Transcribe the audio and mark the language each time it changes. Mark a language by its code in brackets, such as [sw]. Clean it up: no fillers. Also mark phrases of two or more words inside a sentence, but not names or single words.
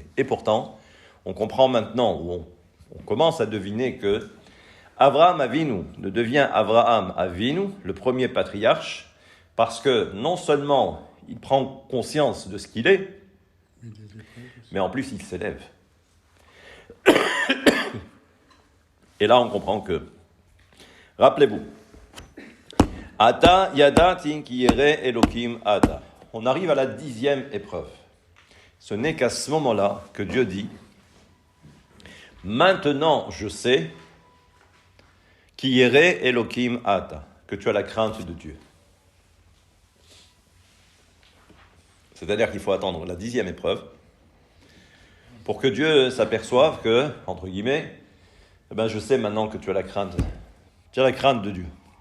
[fr] Et pourtant, on comprend maintenant, ou on commence à deviner que Abraham Avinu ne devient Abraham Avinu, le premier patriarche, parce que non seulement il prend conscience de ce qu'il est, mais en plus il s'élève. Et là on comprend que, rappelez-vous, [he] עתה ידעתי כי ירא אלוקים אתה. [fr] On arrive à la 10e épreuve. Ce n'est qu'à ce moment-là que Dieu dit, maintenant je sais [he] כי ירא אלוקים אתה, [fr] que tu as la crainte de Dieu. C'est-à-dire qu'il faut attendre la 10e épreuve pour que Dieu s'aperçoive que, entre guillemets, eh ben je sais maintenant que tu as la crainte de Dieu.